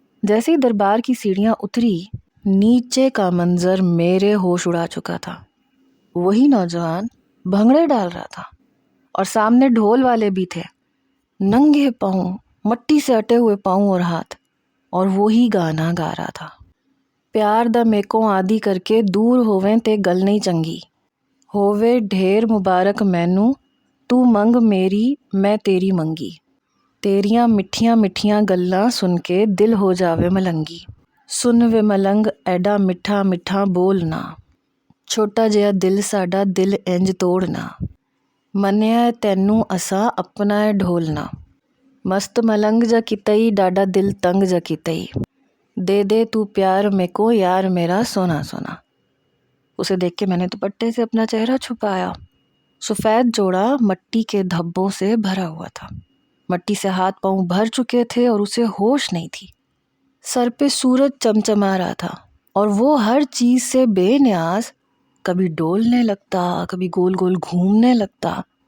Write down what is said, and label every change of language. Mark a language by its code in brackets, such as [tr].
[ur] جیسے ہی دربار کی سیڑھیاں اتری، نیچے کا منظر میرے ہوش اڑا چکا تھا. وہی نوجوان بھنگڑے ڈال رہا تھا اور سامنے ڈھول والے بھی تھے، ننگے پاؤں، مٹی سے اٹے ہوئے پاؤں اور ہاتھ، اور وہی گانا گا رہا تھا. [pa] پیار دا میکوں آدی کر کے دور ہوویں تے گل نہیں چنگی، ہووے ڈھیر مبارک مینوں تو منگ میری میں تیری منگی، تیریاں مٹھیاں مٹھیاں گلاں سن کے دل ہو جاوے ملنگی، سن وے ملنگ ایڈا مٹھا مٹھا بولنا، چھوٹا جہا دل ساڈا دل انج توڑنا، منیا تینوں اساں اپنا ڈھولنا، مست ملنگ جا کتئی ڈاڈا دل تنگ جا کتئی، دے دے تو پیار میں کو یار میرا سونا سونا. [ur] اسے دیکھ کے میں نے دوپٹے سے اپنا چہرہ چھپایا. سفید جوڑا مٹی کے دھبوں سے بھرا ہوا تھا، مٹی سے ہاتھ پاؤں بھر چکے تھے اور اسے ہوش نہیں تھی. سر پہ سورج چمچما رہا تھا اور وہ ہر چیز سے بے نیاز، کبھی ڈولنے لگتا، کبھی گول گول گھومنے لگتا.